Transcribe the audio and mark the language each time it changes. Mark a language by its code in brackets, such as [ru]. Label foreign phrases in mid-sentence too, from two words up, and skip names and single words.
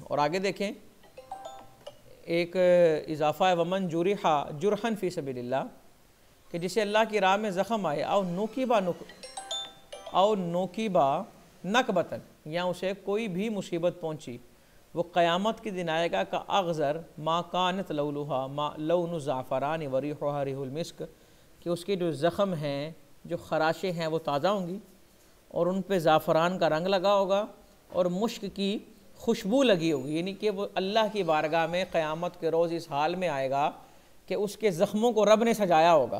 [ur] اور آگے دیکھیں ایک اضافہ ہے, [ar] ومن جرح جرحا في سبيل الله, [ur] کہ جسے اللہ کی راہ میں زخم آئے، اور [ar] نكب نكبة, [ur] یا اسے کوئی بھی مصیبت پہنچی، وہ قیامت کے دن آئے گا [ar] كأغزر ما كانت لونها ما لون زعفران وريحها ريح المسك, [ur] کہ اس کے جو زخم ہیں، جو خراشیں ہیں وہ تازہ ہوں گی اور ان پہ زعفران کا رنگ لگا ہوگا اور مشک کی خوشبو لگی ہوگی. یعنی کہ وہ اللہ کی بارگاہ میں قیامت کے روز اس حال میں آئے گا کہ اس کے زخموں کو رب نے سجایا ہوگا.